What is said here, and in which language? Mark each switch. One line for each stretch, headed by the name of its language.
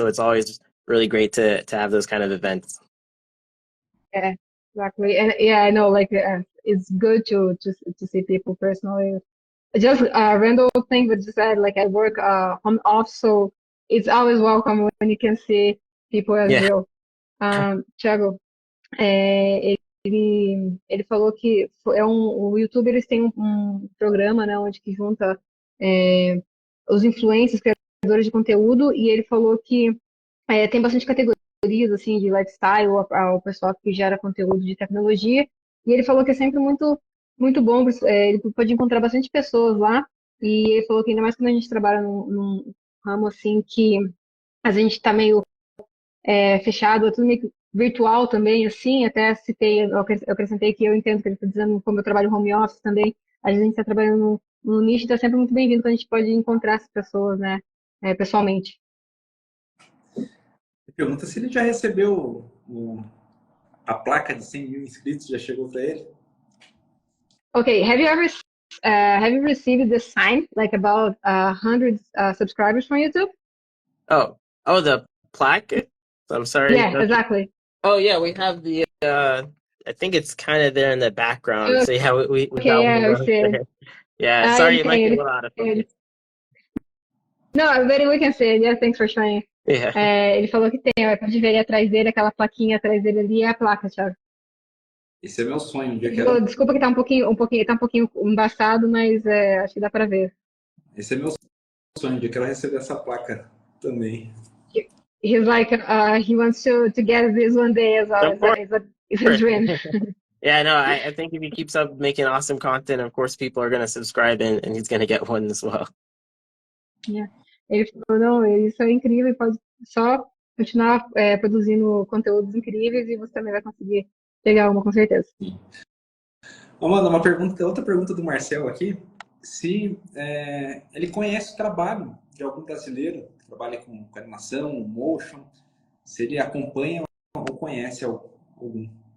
English: So it's always really great to have those kind of events. Yeah, exactly. And yeah, I know, like, it's good to see people personally. Just a random thing, but just add, like, I work home office, so it's always welcome when you can see people as Yeah. real.
Portuguese: Tiago, ele falou que o YouTube eles têm um programa, né, onde que junta é, os influencers, criadores de conteúdo, e ele falou que tem bastante categorias assim de lifestyle, o pessoal que gera conteúdo de tecnologia, e ele falou que é sempre muito bom, ele pode encontrar bastante pessoas lá, e ele falou que ainda mais quando a gente trabalha num ramo assim que a gente está meio fechado, é tudo meio que virtual também, assim, até citei, eu acrescentei que eu entendo que ele está dizendo, como eu trabalho home office também, a gente está trabalhando no nicho, está sempre muito bem-vindo quando a gente pode encontrar essas pessoas, né, pessoalmente. Pergunta se ele já recebeu a placa de 100 mil inscritos, já chegou para ele?
English: Okay, have you received the sign like about 100 subscribers from YouTube? Oh, the plaque. I'm sorry. Yeah, exactly. Oh yeah, we have the I think it's kind of there in the background. So yeah, we Okay, got one of yeah, I those see. there. Yeah,
Portuguese: Ele
English: sorry, it might
Portuguese: tem,
English: be a little out of focus. No, but we can see it. Yeah, thanks for showing. Yeah.
Portuguese: Ele falou que tem, ó, pode ver ali atrás dele, aquela plaquinha atrás dele ali, é a placa, Thiago. Esse é meu sonho, um dia quero. Desculpa que tá tá um pouquinho embaçado, mas acho que dá para ver. Esse é meu sonho, um dia quero receber essa placa também.
English: He's like, he wants to get this one day as well. Of course. It's a dream. Yeah, no, I think if he keeps up making awesome content, of course people are gonna subscribe and he's gonna get one as well. Yeah.
Portuguese: Ele falou, não, isso é incrível, pode só continuar produzindo conteúdos incríveis e você também vai conseguir pegar uma com certeza. Amanda, outra pergunta do Marcel aqui. Se ele conhece o trabalho de algum brasileiro que trabalha com animação, motion, se ele acompanha ou conhece algum.